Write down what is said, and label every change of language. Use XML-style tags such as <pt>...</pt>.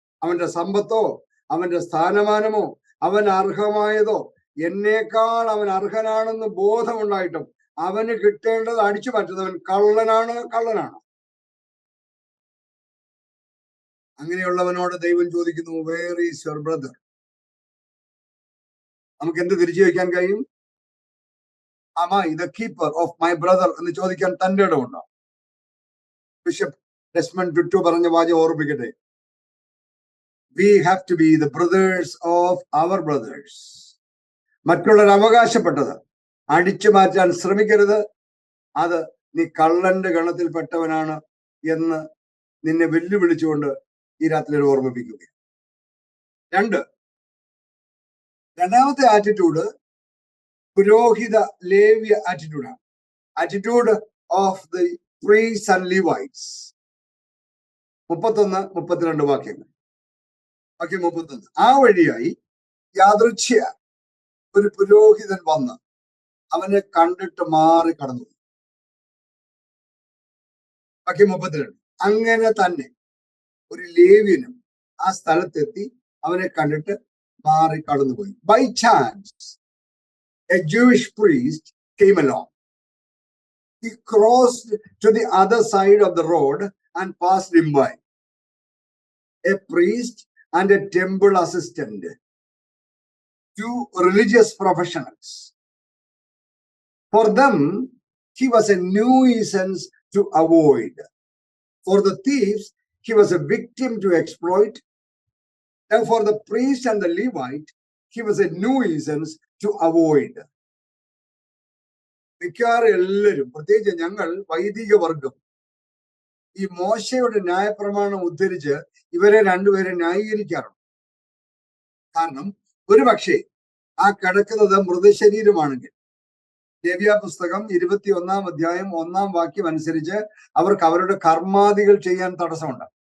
<ml>അവന്റെ സമ്പത്തോ അവന്റെ സ്ഥാനമാനമോ അവൻ അർഹമായതോ, എന്നേക്കാൾ അവൻ അർഹനാണെന്ന് ബോധമുണ്ടായിട്ടും അവന് കിട്ടേണ്ടത് അടിച്ചു മാറ്റുന്നവൻ കള്ളനാണ്. അങ്ങനെയുള്ളവനോട് ദൈവം ചോദിക്കുന്നു,</ml> <en>Where is your brother?</en> <ml>നമുക്ക് എന്ത് തിരിച്ചു വയ്ക്കാൻ കഴിയും?</ml> <en>Am I the keeper of my brother</en> <ml>എന്ന് ചോദിക്കാൻ തന്റെ ഇടമുണ്ടോ? ബിഷപ്പ് ഡെസ്മണ്ട് ടുട്ടു പറഞ്ഞ വാചകം ഓർമ്മിക്കട്ടെ,</ml> <en>we have to be the brothers of our brothers.</en> <ml>മറ്റുള്ളവർ അവകാശപ്പെട്ടത് അടിച്ചു മാറ്റാൻ ശ്രമിക്കരുത്. അത് നീ കള്ളന്റെ ഗണത്തിൽപ്പെട്ടവനാണ് എന്ന് നിന്നെ വെല്ലുവിളിച്ചുകൊണ്ട് ഈ രാത്രി ഓർമ്മിപ്പിക്കുക. രണ്ടാമത്തെ ആറ്റിറ്റ്യൂഡ് പുരോഹിത ലേവ്യ ആറ്റിറ്റ്യൂഡാണ്.</ml> <en>Attitude of the priest and Levites.</en> <ml>31-32 വാക്യങ്ങൾ. വാക്യം 31. ആ വഴിയായി യാദൃച്ഛ്യ ഒരു പുരോഹിതൻ വന്ന് അവനെ കണ്ടിട്ട് മാറി കടന്നു. വാക്യം 32. അങ്ങനെ തന്നെ ഒരു ലേവ്യനും ആ സ്ഥലത്തെത്തി അവനെ കണ്ടിട്ട് മാറി കടന്നുപോയി.</ml> <en>By chance a Jewish priest came along. He crossed to the other side of the road and passed him by. A priest and a temple assistant, two religious professionals. For them, he was a nuisance to avoid. For the thieves, he was a victim to exploit. And for the priest and the Levite, he was a nuisance to avoid.</en> <ml>മിക്കവാറും എല്ലാവരും, പ്രത്യേകിച്ച് ഞങ്ങൾ വൈദിക വർഗം, ഈ മോശയുടെ ന്യായപ്രമാണം ഉദ്ധരിച്ച് ഇവരെ രണ്ടുപേരെ ന്യായീകരിക്കാറുണ്ട്. കാരണം ഒരു പക്ഷേ ആ കിടക്കുന്നത് മൃതശരീരമാണെങ്കിൽ ലേവ്യ പുസ്തകം 21-ാം അധ്യായം 1-ാം വാക്യം അനുസരിച്ച് അവർക്ക് അവരുടെ കർമാദികൾ ചെയ്യാൻ തടസ്സമുണ്ട്.</ml>